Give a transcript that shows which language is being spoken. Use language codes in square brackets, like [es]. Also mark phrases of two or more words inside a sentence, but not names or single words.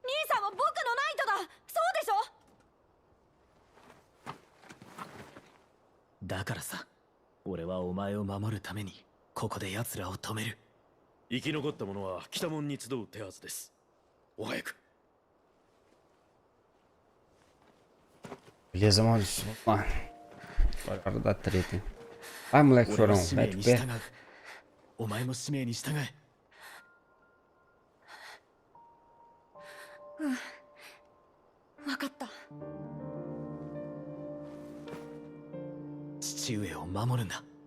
[ja] 兄さんは僕のナイトだ。そうでしょ。だからさ、俺はお前を守るためにここで奴らを止める。生き残った者は北門に集う手はずです。お早く。 [pt] Beleza, mano. Vamos lá. Agora é hora da treta, hein? Vai, moleque chorão. Mete o pé. [ja] お前も使命に従え。分かった。父上を守るんだ。